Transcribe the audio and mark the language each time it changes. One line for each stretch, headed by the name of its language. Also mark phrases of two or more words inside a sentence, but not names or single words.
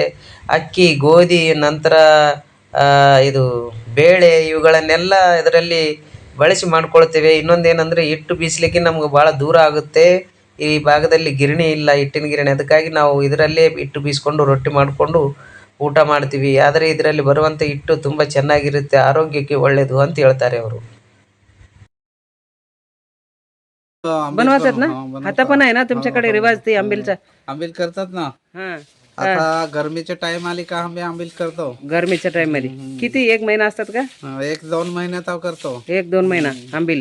Kannada: ಅಕ್ಕಿ, ಗೋಧಿ, ನಂತರ ಇದು ಬೇಳೆ, ಇವುಗಳನ್ನೆಲ್ಲ ಇದರಲ್ಲಿ ಬಳಸಿ ಮಾಡ್ಕೊಳ್ತೇವೆ. ಇನ್ನೊಂದೇನೆಂದರೆ ಹಿಟ್ಟು ಬೀಸಲಿಕ್ಕೆ ನಮ್ಗೆ ಭಾಳ ದೂರ ಆಗುತ್ತೆ. ಈ ಭಾಗದಲ್ಲಿ ಗಿರಣಿ ಇಲ್ಲ, ಹಿಟ್ಟಿನ ಗಿರಣಿ. ಅದಕ್ಕಾಗಿ ನಾವು ಇದರಲ್ಲೇ ಹಿಟ್ಟು ಬೀಸ್ಕೊಂಡು ರೊಟ್ಟಿ ಮಾಡಿಕೊಂಡು ಊಟ ಮಾಡ್ತೀವಿ. ಆದರೆ ಇದರಲ್ಲಿ ಬರುವಂಥ ಹಿಟ್ಟು ತುಂಬ ಚೆನ್ನಾಗಿರುತ್ತೆ, ಆರೋಗ್ಯಕ್ಕೆ ಒಳ್ಳೆಯದು ಅಂತ ಹೇಳ್ತಾರೆ ಅವರು.
Marathi: बनवासात ना, आता पण आहे ना तुमच्याकडे रिवाज ते आंबीलचा? आंबील करतात ना. आता गरमीचे टाइम आली का आम्ही आंबील करतो. गरमीच्या टाइम मध्ये किती, 1 महिना असतात का? 1-2 महिन्यात करतो. 1-2 महिना आंबील.